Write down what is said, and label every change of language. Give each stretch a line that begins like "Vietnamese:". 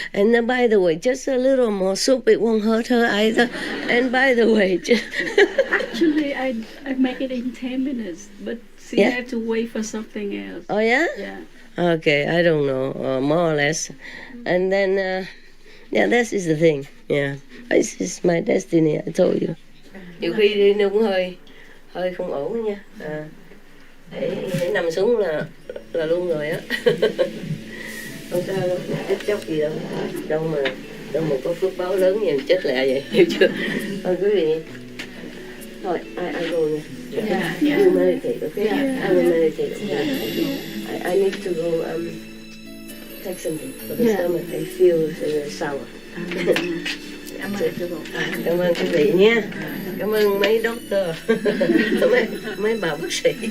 English: And then, by the way, just a little more soup, it won't hurt her either. And by the way, actually, I make it in 10 minutes, but she had to wait for something else. Oh, yeah? Yeah. Okay, I don't know, more or less. And then, this is the thing. Yeah, this is my destiny, I told you.
Vietnamese: Nhiều khi đi nó cũng hơi không ổn nha. Hãy nằm xuống là luôn rồi á. Không sao đâu, chết chóc gì đâu. Đâu mà có phước báo lớn như chết lẹ vậy, hiểu chưa? Thôi quý vị, thôi
English: I go
Vietnamese: nha.
English: You meditate, okay? I will meditate. I need to go take something for the stomach. I feel sour.
Vietnamese: Cảm ơn quý vị nha. Cảm ơn mấy doctor, mấy bà bác sĩ.